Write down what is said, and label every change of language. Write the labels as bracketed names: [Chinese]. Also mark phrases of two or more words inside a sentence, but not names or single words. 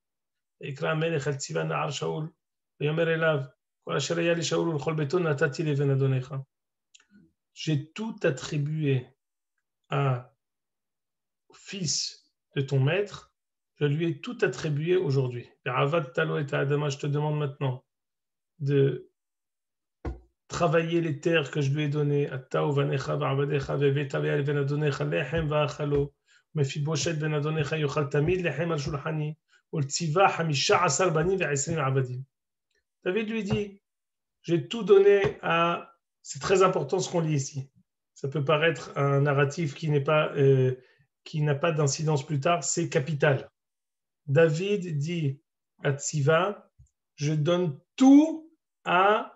[French] J'ai tout attribué à fils de ton maître, je lui ai tout attribué aujourd'hui. Je te demande maintenant de travailler les terres que je lui ai données. [Hebrew] מפיבשת בן אדניך יאכל תמיד לחם על שלחני ולציבא 15 בנים ו20 עבדים. [French] David lui dit, j'ai tout donné à... C'est très important ce qu'on lit ici. Ça peut paraître un narratif qui n'a pas d'incidence plus tard, c'est capital. David dit à Tziva, je donne tout à...